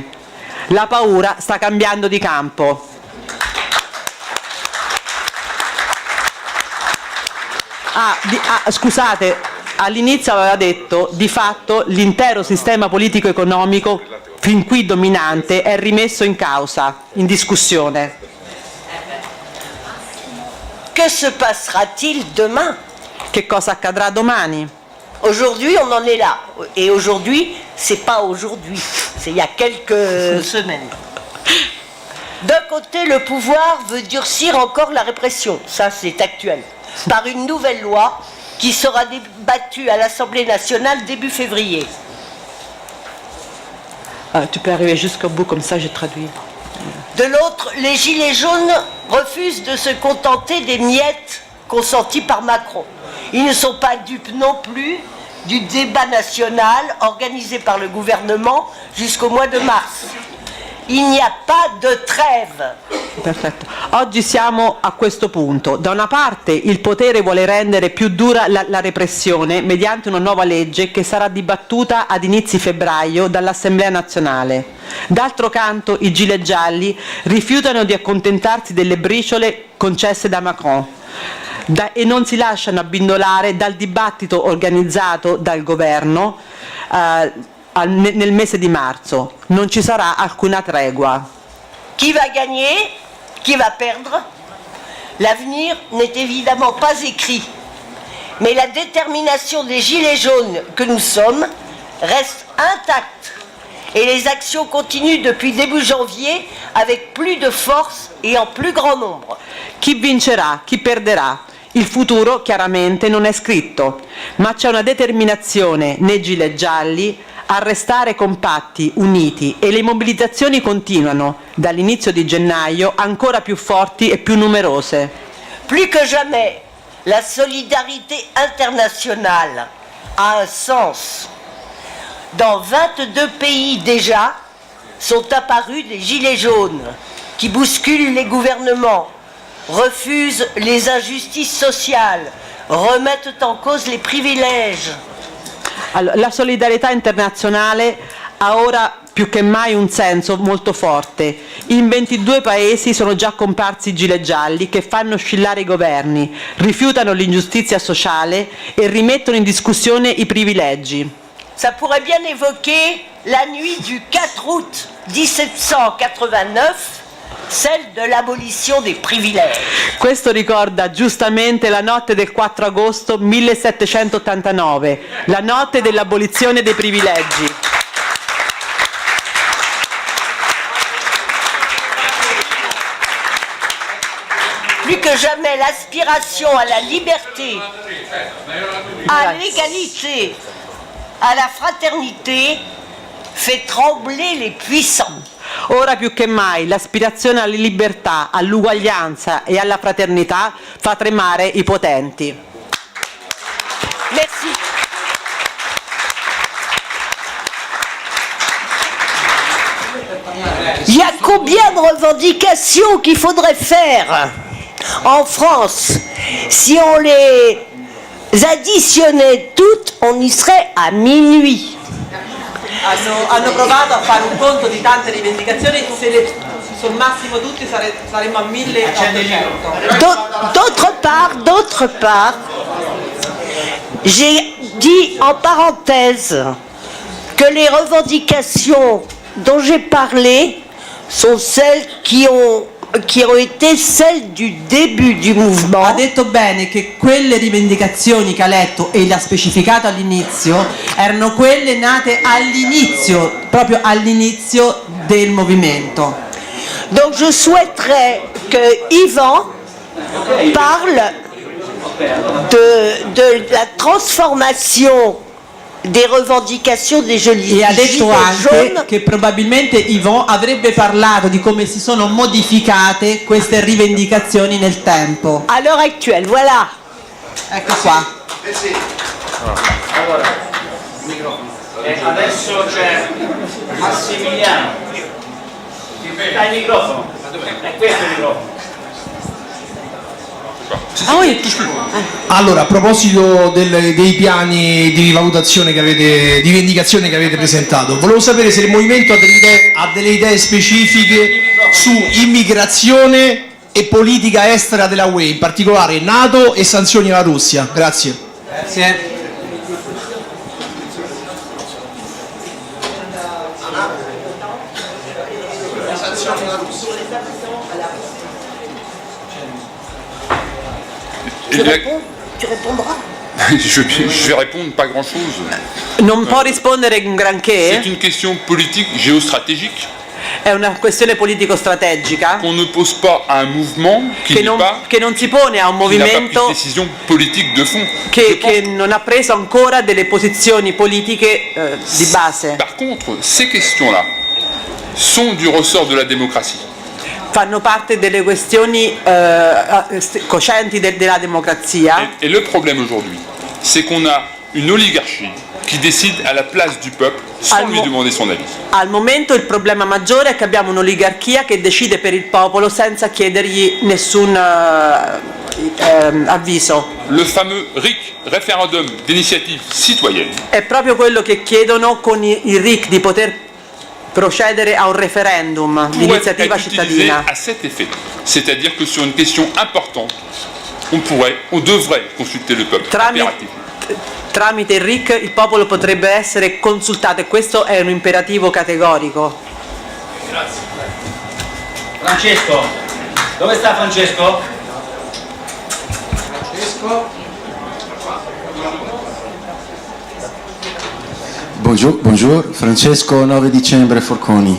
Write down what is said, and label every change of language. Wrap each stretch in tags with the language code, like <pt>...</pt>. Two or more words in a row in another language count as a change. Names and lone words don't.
<it>La paura sta cambiando di campo. Scusate, all'inizio aveva detto di fatto l'intero sistema politico-economico fin qui dominante è rimesso in causa, in discussione.</it> <fr>Que se passera-t-il demain?</fr> <it>Che cosa accadrà domani?</it> <fr>Aujourd'hui, on en est là. Et aujourd'hui, c'est pas aujourd'hui, c'est il y a quelques semaines. D'un côté, le pouvoir veut durcir encore la répression, ça c'est actuel, par une nouvelle loi qui sera débattue à l'Assemblée nationale début février. Tu peux arriver jusqu'au bout, comme ça je traduis. De l'autre, les Gilets jaunes refusent de se contenter des miettes consenties par Macron. Ils ne sont pas dupes non plus du débat national organisé par le gouvernement jusqu'au mois de mars. Il n'y a pas de trêve.</fr> <it>Perfetto. Oggi siamo a questo punto. Da una parte il potere vuole rendere più dura la repressione mediante una nuova legge che sarà dibattuta ad inizi febbraio dall'Assemblea nazionale. D'altro canto i gilet gialli rifiutano di accontentarsi delle briciole concesse da Macron e non si lasciano abbindolare dal dibattito organizzato dal governo nel mese di marzo. Non ci sarà alcuna tregua.</it> <fr>Qui va gagner? Qui va perdre? L'avenir n'est évidemment pas écrit. Mais la détermination des Gilets jaunes que nous sommes reste intacte. Et les actions continuent depuis début janvier avec plus de force et en plus grand nombre.</fr> <it>Chi vincerà? Chi perderà? Il futuro chiaramente non è scritto, ma c'è una determinazione nei gilet gialli a restare compatti, uniti, e le mobilitazioni continuano dall'inizio di gennaio ancora più forti e più numerose.</it> <fr>Plus que jamais, la solidarité internationale a un sens. Dans 22 pays déjà sont apparus des gilets jaunes qui bousculent les gouvernements, refusent les injustices sociales, remettent en cause les privilèges.</fr> <it>Allora, la solidarietà internazionale ha ora più che mai un senso molto forte. In 22 paesi sono già comparsi i gilet gialli che fanno oscillare i governi, rifiutano l'ingiustizia sociale e rimettono in discussione i privilegi.</it> <fr>Ça pourrait bien évoquer la nuit du 4 août 1789, celle de l'abolition des privilèges.</fr> <it>Questo ricorda giustamente la notte del 4 agosto 1789, la notte dell'abolizione dei privilegi.</it> <fr>jamais l'aspiration à la liberté, à l'égalité, à la fraternité fait trembler les puissants.</fr> <it>Ora più che mai l'aspirazione alla libertà, all'uguaglianza e alla fraternità fa tremare i potenti.</it> <fr>Merci. Il y a combien de revendications qu'il faudrait faire en France? Si on les additionnait toutes, on y serait à minuit.</fr> <it>Hanno provato a fare un conto di tante rivendicazioni, se le sommassimo tutti saremmo a 1800.</it> <fr>D'autre part, j'ai dit en parenthèse que les revendications dont j'ai parlé sont celles qui ont été celles du début du mouvement.</fr> <it>Ha detto bene che quelle rivendicazioni che ha letto e le ha specificato all'inizio erano quelle nate all'inizio, proprio all'inizio del movimento.</it> <fr>Donc je souhaiterais que Yvan parle de la transformation des revendications des</fr> <it>E ha</it> <fr>gilets</fr> <it>detto anche</it> <fr>jaunes</fr> <it>che probabilmente Yvon avrebbe parlato di come si sono modificate queste rivendicazioni nel tempo.</it> <fr>à l'heure actuelle. Voilà.</fr> <it>Ecco qua. E adesso c'è Massimiliano. Dai il microfono. È questo il microfono. Allora, a proposito dei piani di rivalutazione di vendicazione che avete presentato, volevo sapere se il movimento ha delle idee specifiche su immigrazione e politica estera della UE, in particolare NATO e sanzioni alla Russia. Grazie. Grazie.</it> <fr>Tu répondras. Je vais répondre pas grand-chose.</fr> <it>Non può rispondere un</it> <fr>C'est</fr> <it>granché,</it> <fr>une question politique géostratégique</fr> <it>è una questione politico-strategica</it> <fr>qu'on ne pose pas à un mouvement qui</fr> <it>che</it> <fr>n'est</fr> <it>non si pone a un</it> <fr>qui n'a pas pris de</fr> <it>movimento</it> <fr>décision politique de fond. Je</fr> <it>che</it> <fr>pense-</fr> <it>non ha preso ancora delle posizioni politiche di base.</it> <fr>Par contre, ces questions-là sont du ressort de la démocratie.</fr> <it>Fanno parte delle questioni coscienti della democrazia.</it> <fr>Et le problème aujourd'hui, c'est qu'on a une oligarchie qui décide à la place du peuple sans lui demander son avis.</fr> <it>Al momento il problema maggiore è che abbiamo un'oligarchia che decide per il popolo senza chiedergli nessun avviso.</it> <fr>Le fameux RIC, référendum d'initiative citoyenne,</fr> <it>È proprio quello che chiedono con il RIC di poter procedere a un referendum di</it> <fr>pourrait</fr> <it>iniziativa</it> <fr>être utilisé</fr> <it>cittadina.</it> <fr>à cet effet. C'est-à-dire que sur une question importante, on devrait consulter le peuple. Impératif.</fr> <it>Tramite il RIC il popolo potrebbe essere consultato e questo è un imperativo categorico. Francesco. Dove sta Francesco? Bonjour, Francesco 9 dicembre Forconi.</it>